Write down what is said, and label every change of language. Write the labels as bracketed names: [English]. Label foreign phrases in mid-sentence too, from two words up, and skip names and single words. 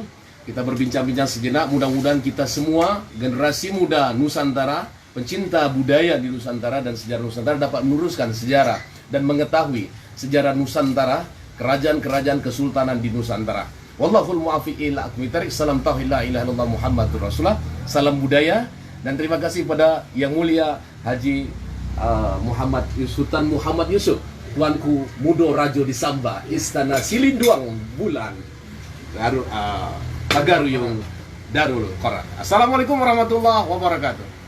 [Indonesian] Kita berbincang-bincang sejenak. Mudah-mudahan kita semua, generasi muda Nusantara, pencinta budaya di Nusantara dan sejarah Nusantara dapat meluruskan sejarah dan mengetahui sejarah Nusantara, kerajaan-kerajaan kesultanan di Nusantara. [Arabic] والله الموفق إلى أقوم الطريق. [Indonesian] Salam tauhid [Arabic] لا إله إلا الله محمد رسول الله. [Indonesian] Salam budaya dan terima kasih pada Yang Mulia Haji Muhammad Sultan Muhammad Yusuf, Tuanku Mudo Rajo Disambah, Istana Silinduang Bulan Pagaruyung Darul Qorar. [Arabic] السلام عليكم ورحمة الله وبركاته.